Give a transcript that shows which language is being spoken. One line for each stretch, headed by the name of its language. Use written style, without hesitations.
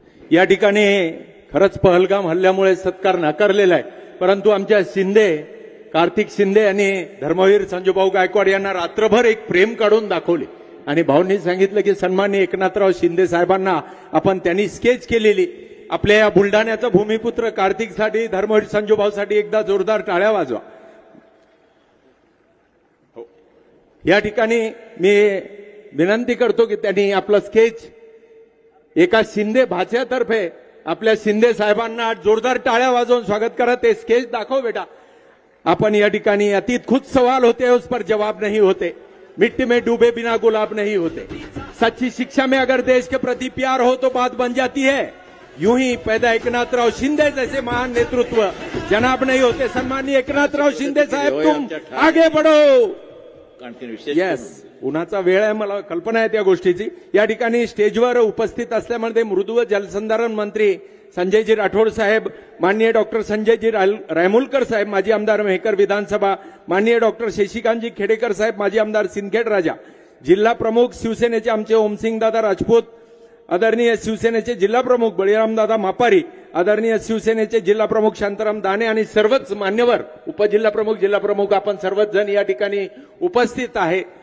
Marathi: या ठिकाणी खरंच पहलगाम हल्ल्यामुळे सत्कार नाकारलेला आहे, परंतु आमच्या कार्तिक शिंदे यांनी धर्मवीर संजूभाऊ गायकवाड यांना रात्रभर एक प्रेम काढून दाखवले आणि भाऊंनी सांगितलं की सन्माननीय एकनाथराव शिंदे साहेबांना आपण त्यांनी स्केच केलेली आपल्या या बुलढाण्याचा भूमिपुत्र कार्तिकसाठी, धर्मवीर संजूभाऊसाठी एकदा जोरदार टाळ्या वाजवा. या ठिकाणी मी विनंती करतो की त्यांनी आपलं स्केच एका शिंदे भाच्यातर्फे आपल्या शिंदे साहेबांना जोरदार टाळ्या वाजवून स्वागत करा. ते स्केच दाखव बेटा.
Hindi: अपन
Marathi: या ठिकाणी
Hindi: अतीत खुद सवाल होते उस पर जवाब नहीं होते, मिट्टी में डूबे बिना गुलाब नहीं होते. सच्ची शिक्षा में अगर देश के प्रति प्यार हो तो बात बन जाती है. यूं ही पैदा एकनाथराव शिंदे जैसे महान नेतृत्व जनाब नहीं होते. सम्माननीय एकनाथराव शिंदे साहेब तुम आगे बढ़ो.
Marathi: यस, उन्हाचा वेळ आहे, मला कल्पना आहे त्या गोष्टीची. या ठिकाणी स्टेजवर उपस्थित असल्यामध्ये मृदू व जलसंधारण मंत्री संजयजी राठोड साहेब, माननीय डॉक्टर संजयजी रायमुलकर साहेब, माजी आमदार मेहकर विधानसभा, माननीय डॉक्टर शशिकांतजी खेडेकर साहेब, माजी आमदार सिंदखेड राजा, जिल्हा प्रमुख शिवसेनेचे आमचे ओमसिंगदादा राजपूत, आदरणीय शिवसेनेचे जिल्हा प्रमुख बळीरामदादा मापारी, आदरणीय शिवसेनेचे जिल्हा प्रमुख शांताराम दाने आणि सर्वच मान्यवर उपजिल्हा प्रमुख, जिल्हा प्रमुख, आपण सर्वच जण या ठिकाणी उपस्थित आहे.